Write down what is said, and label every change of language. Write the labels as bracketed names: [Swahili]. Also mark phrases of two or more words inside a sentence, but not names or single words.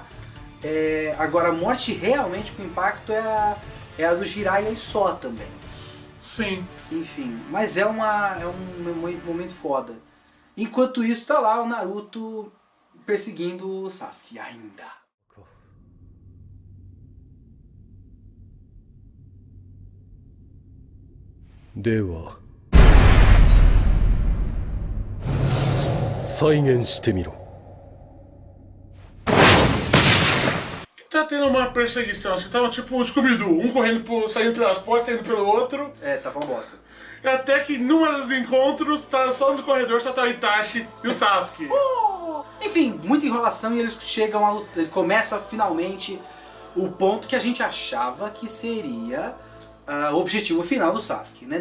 [Portuguese] Agora a morte realmente com impacto é a do Jiraiya e só também. Sim. Enfim, mas é um momento foda. Enquanto isso, tá lá o Naruto perseguindo o Sasuke ainda. Dewa. [Japanese] 再現してみろ。 [Portuguese] Tá tendo uma perseguição, você tava tipo um Scooby-Doo, um saindo pelas portas, saindo pelo outro. Tava uma bosta. Até que numa dos encontros, tá só no corredor, só tá o Itachi e o Sasuke. Enfim, muita enrolação e eles chegam a lutar, começa finalmente o ponto que a gente achava que seria o objetivo final do Sasuke, né?